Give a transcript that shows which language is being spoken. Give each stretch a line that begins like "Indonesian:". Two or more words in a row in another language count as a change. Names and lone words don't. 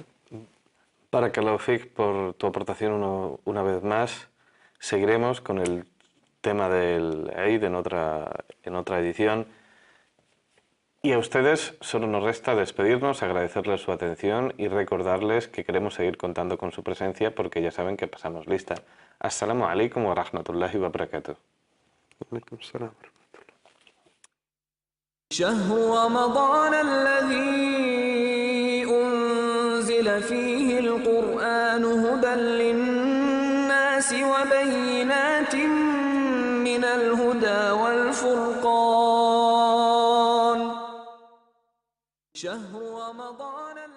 Arabic: بارك الله فيك
Spanish: por tu aportación una vez más. Seguiremos con el tema del Eid en otra edición. Y a ustedes solo nos resta despedirnos, agradecerles su atención y recordarles que queremos seguir contando con su presencia porque ya saben que pasamos lista.
Arabic: السلام عليكم ورحمة الله وبركاته. عليكم السلام. شهر رمضان الذي أنزل فيه القرآن هدى للناس وبينات من الهدى والفرقان شهر رمضان